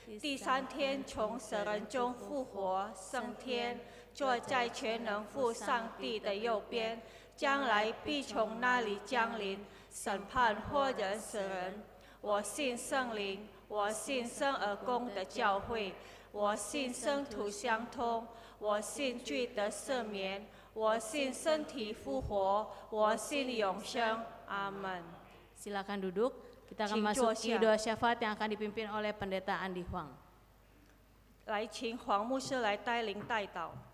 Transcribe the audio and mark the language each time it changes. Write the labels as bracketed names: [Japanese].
[Chinese] 第三天从死人中复活，升天，坐在全能父上帝的右边，将来必从那里降临，审判活人死人。我信圣灵，我信生而公的教会，我信圣徒相通，我信罪得赦免，我信身体复活，我信永生。阿门。 [Indonesian] Silakan duduk. Kita akan [Chinese] 请坐 [Indonesian] masuki [Chinese] 下。 [Indonesian] doa syafaat yang akan dipimpin oleh Pendeta Andi Huang. [Chinese] 来，请黄牧师来带领代祷。